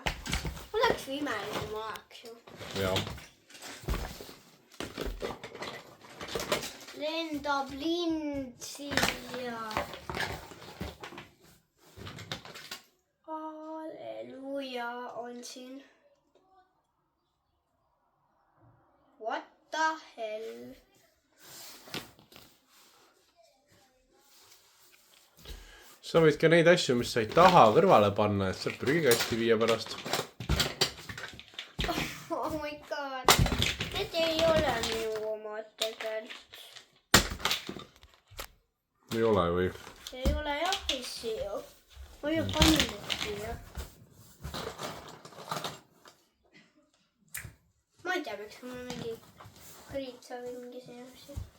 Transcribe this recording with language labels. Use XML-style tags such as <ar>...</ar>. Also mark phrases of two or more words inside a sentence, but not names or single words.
<et>Mul läks või imeline, kui ma oleks ju. Jaa. Lendab lind siia. Halleluja on siin.</et> <en>What the hell?</en> <et>Sa võid ka neid asju, mis sa ei taha kõrvale panna, et saab prügikasti viia pärast.</et> <en>Oh my god.</en> <et>Need ei ole minu omad tegelikult. Ei ole või? Ei ole jah, issi ju. Ma ju panin need siia. Ma ei tea, miks mul mingi kriitsa või mingi see asi.</et>